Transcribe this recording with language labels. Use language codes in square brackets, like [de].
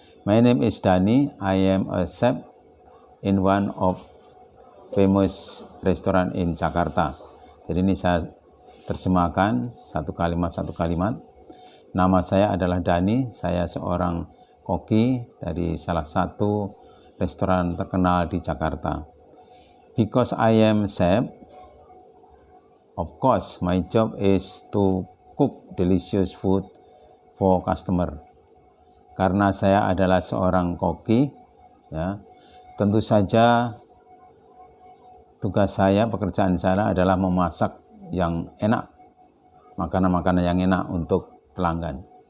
[en] My name is Dani, I am a chef in one of famous restaurant in Jakarta. [id] Jadi ini saya terjemahkan satu kalimat. Nama saya adalah Dani, saya seorang koki dari salah satu restoran terkenal di Jakarta. [en] Because I am chef, of course my job is to cook delicious food for customer. [id] Karena saya adalah seorang koki, ya, tentu saja tugas saya, pekerjaan saya adalah memasak yang enak, makanan-makanan yang enak untuk pelanggan.